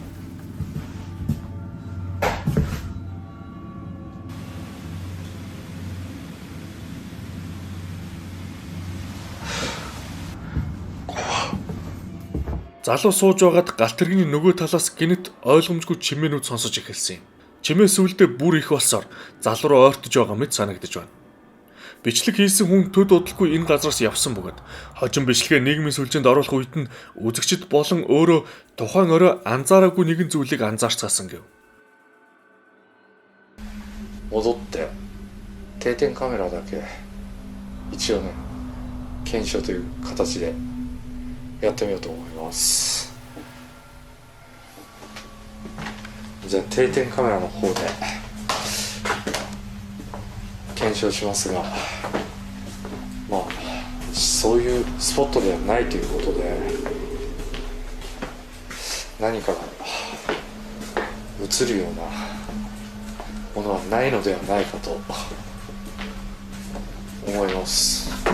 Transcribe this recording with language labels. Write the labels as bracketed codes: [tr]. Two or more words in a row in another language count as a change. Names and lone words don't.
[mn] Залуу сууж байгаад галт тэргийн нөгөө талаас гинэт ойлгомжгүй чимээнүүд сонсож эхэлсэн юм. Чимээ сүулдэ бүр их болсоор залуу руу ойртож байгаа мэт санагдаж байна. Бичлэг хийсэн хүн төд удалгүй энэ газараас явсан бөгөөд хожим бичлэгээ нийгмийн сүлжээнд оруулах үед нь үзэгчд болон өөрөө тухайн орой анзаараагүй нэгэн зүйлийг анзаарцгаасан гэв. [ja] 戻って定点カメラだけ一応ね検証という形でやってみようと思います。じゃあ定点カメラの方で検証しますが、まあそういうスポットではないということで何かが映るようなものはないのではないかと思います。